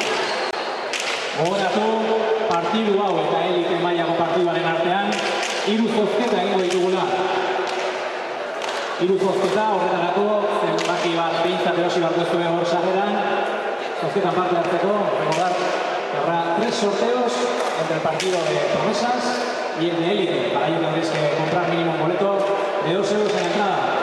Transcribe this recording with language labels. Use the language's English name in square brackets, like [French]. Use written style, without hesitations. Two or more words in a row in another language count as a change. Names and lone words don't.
[Basque] Gogoratu partidu hau eta elite mailako partiduaren artean hiru zozketa egingo ditugula. Hiru zozketa horretarako zenbaki bat behintzat erosi beharko zuen hor sarreran. Zozketan parte hartzeko, [Spanish] recordar que habrá 3 sorteos entre el partido de promesas y el de élite. Para ello tendréis que comprar mínimo un boleto de 2 euros en la entrada.